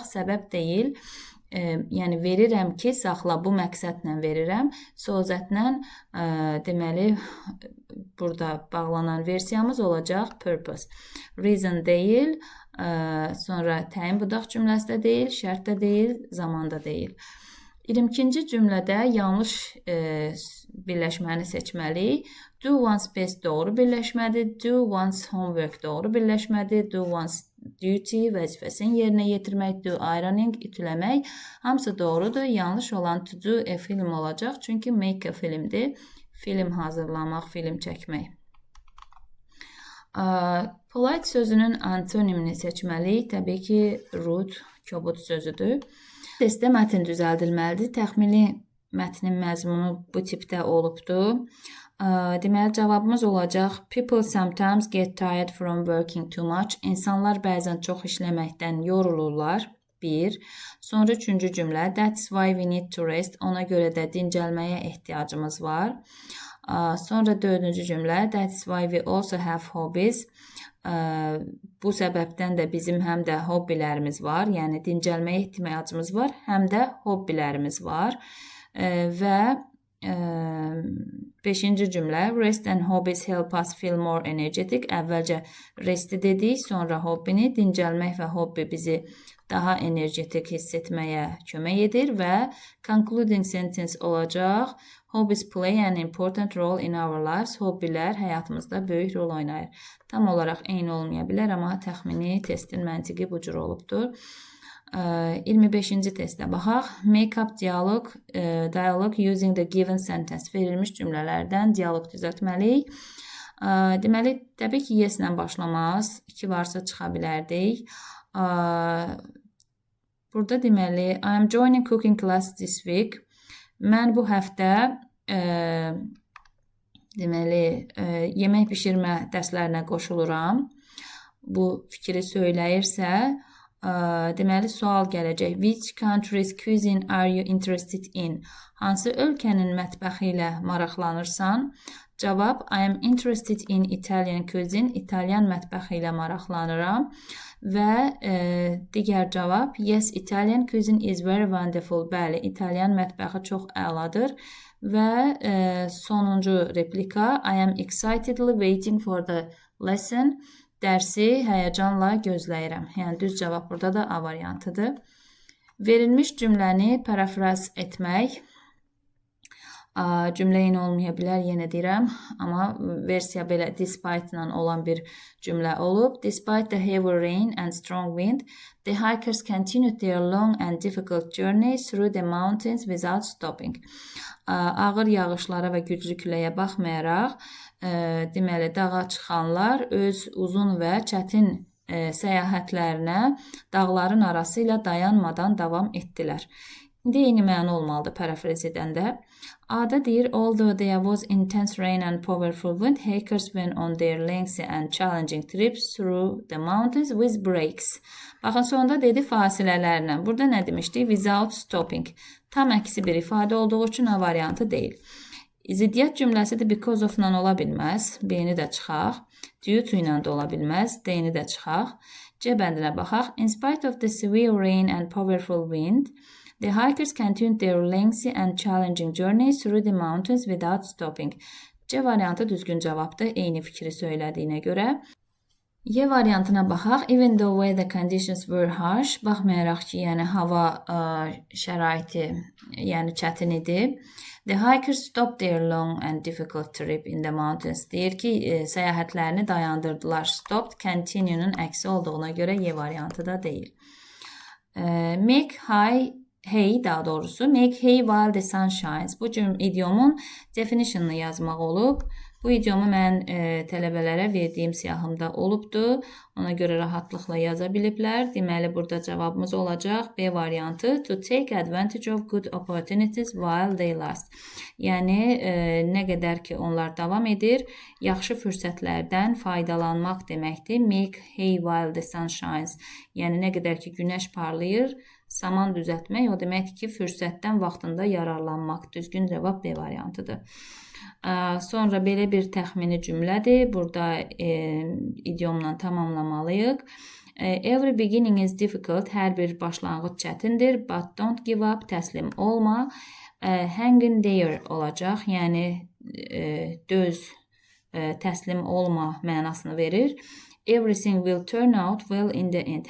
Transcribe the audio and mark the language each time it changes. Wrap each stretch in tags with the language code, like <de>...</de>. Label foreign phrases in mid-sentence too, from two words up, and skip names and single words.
<az>Səbəb deyil. Yəni verirəm ki, saxla, bu məqsədlə verirəm. Sözətlə deməli burada bağlanan versiyamız olacaq purpose. Reason deyil, sonra təyin budaq cümləsi də deyil, şərt də deyil, zaman da deyil. 22-ci cümlədə yanlış birləşməni seçməliyik.</az> <en>Do one's best</en> <az>doğru birləşmədir.</az> <en>Do one's homework</en> <az>doğru birləşmədir.</az> <en>Do one's duty</en> <az>vəzifəsini yerinə yetirmək.</az> <en>Do ironing ütüləmək.</en> <az>Hamısı doğrudur. Yanlış olan</az> <en>to do a film</en> <az>olacaq. Çünki</az> <en>make a filmdir.</en> <az>Film hazırlamaq, film çəkmək. Polite sözünün antonimini seçməliyik. Təbii ki, rude, kobud sözüdür. Testdə mətn düzəldilməlidir. Təxmini mətnin məzmunu bu tipdə olubdur. Deməli, cavabımız olacaq.</az> <en>People sometimes get tired from working too much.</en> <az>İnsanlar bəzən çox işləməkdən yorulurlar. 1. Sonra 3-cü cümlə.</az> <en>That's why we need to rest.</en> <az>Ona görə də dincəlməyə ehtiyacımız var. Sonra 4-cü cümlə.</az> <en>That's why we also have hobbies.</en> <az>Bu səbəbdən də bizim həm də hobbilərimiz var. Yəni dincəlməyə ehtiyacımız var, həm də hobbilərimiz var. Və 5-ci cümlə.</az> <en>Rest and hobbies help us feel more energetic.</en> <az>Əvvəlcə resti dedik, sonra hobbini. Dincəlmək və hobbi bizi daha energetik hiss etməyə kömək edir və</az> <en>concluding sentence</en> <az>olacaq.</az> <en>Hobbies play an important role in our lives.</en> <az>Hobbilər həyatımızda böyük rol oynayır. Tam olaraq eyni olmaya bilər, amma təxmini testin məntiqi bu cür olubdur. 25-ci testə baxaq.</az> <en>Make up dialogue using the given sentence.</en> <az>Verilmiş cümlələrdən dialoq düzəltməliyik. Deməli, təbii ki, yes-lə başlamaz. 2 varsa çıxa bilərdik. Burada deməli,</az> <en>I am joining cooking class this week.</en> <az>Mən bu həftə deməli, yemək bişirmə dərslərinə qoşuluram. Bu fikri söyləyirsə, deməli, sual gələcək.</az> <en>Which country's cuisine are you interested in?</en> <az>Hansı ölkənin mətbəxi ilə maraqlanırsan? Cavab,</az> <en>I am interested in Italian cuisine.</en> <az>İtalyan mətbəxi ilə maraqlanıram. Və digər cavab,</az> <en>yes, Italian cuisine is very wonderful.</en> <az>Bəli, İtalyan mətbəxi çox əladır. Və sonuncu replika,</az> <en>I am excitedly waiting for the lesson.</en> <az>Dərsi həyəcanla gözləyirəm. Yəni, düz cavab burada da A variantıdır. Verilmiş cümləni parafraz etmək. Cümlə eyni olmaya bilər, yenə deyirəm. Amma versiya belə despite ilə olan bir cümlə olub.</az> <en>Despite the heavy rain and strong wind, the hikers continued their long and difficult journey through the mountains without stopping.</en> <az>Ağır yağışlara və güclü küləyə baxmayaraq, deməli, dağa çıxanlar öz uzun və çətin səyahətlərinə dağların arası ilə dayanmadan davam etdilər. İndi eyni məna olmalıdır parafraz edəndə. A-da deyir,</az> <en>although there was intense rain and powerful wind, hikers went on their lengthy and challenging trips through the mountains with breaks.</en> <az>Baxın, sonunda dedi fasilələrlə. Burada nə demişdik?</az> <en>Without stopping.</en> <az>Tam əksi bir ifadə olduğu üçün A variantı deyil. Ziddiyyət cümləsi də</az> <en>because of-la</en> <az>ola bilməz. B-ni də çıxaq.</az> <en>Due to</en> <az>ilə də ola bilməz. D-ni də çıxaq. C bəndinə baxaq.</az> <en>In spite of the severe rain and powerful wind, the hikers continued their lengthy and challenging journey through the mountains without stopping.</en> <az>C variantı düzgün cavabdır, eyni fikri söylədiyinə görə. Y variantına baxaq.</az> <en>Even though weather conditions were harsh,</en> <az>baxmayaraq ki, yəni hava şəraiti, yəni çətin idi.</az> <en>The hikers stopped their long and difficult trip in the mountains.</en> <az>Deyir ki, səyahətlərini dayandırdılar. Stopped, continue'nun əksi olduğuna görə Y variantı da deyil.</az> <en>Make hay</en> <az>daha doğrusu.</az> <en>Make hay while the sun shines.</en> <az>Bu idiomun definition'ını yazmaq olub. Bu idiomu mən tələbələrə verdiyim siyahımda olubdu. Ona görə rahatlıqla yaza biliblər. Deməli, burada cavabımız olacaq B variantı.</az> <en>To take advantage of good opportunities while they last.</en> <az>Yəni, nə qədər ki onlar davam edir, yaxşı fürsətlərdən faydalanmaq deməkdir.</az> <en>Make hay while the sun shines.</en> <az>Yəni, nə qədər ki günəş parlayır, saman düzəltmək, o deməkdir ki, fürsətdən vaxtında yararlanmaq. Düzgün cavab B variantıdır. Sonra belə bir təxmini cümlədir. Burada idiomla tamamlamalıyıq.</az> <en>Every beginning is difficult.</en> <az>Hər bir başlanğıc çətindir.</az> <en>But don't give up.</en> <az>Təslim olma.</az> <en>Hang in there olacaq.</en> <az>Yəni, döz, təslim olma mənasını verir.</az> <en>Everything will turn out well in the end.</en>